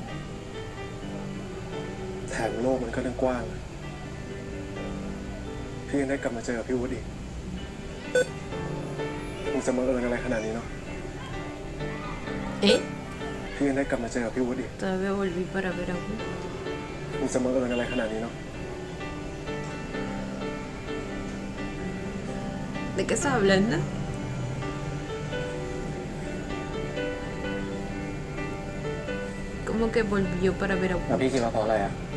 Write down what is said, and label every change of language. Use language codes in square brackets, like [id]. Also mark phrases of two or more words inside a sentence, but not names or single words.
[th] แถมโลกมันก็ตั้งกว้าง พี่ยังได้กลับมาเจอกับพี่วุฒิอีกมันจะมาเอิญอะไรขนาดนี้เนาะ [es] ¿Eh? [th] พี่ยังได้กลับมาเจอกับพี่วุฒิอีก [es] Todavía volví para ver a Wu. [th] มันจะมาเอิญอะไรขนาดนี้เนาะ [es] ¿De qué estás hablando? ¿Cómo que volvió para ver a [th] แล้ว [es] Wu? [th] พี่คิดว่าเพราะอะไรอ่ะ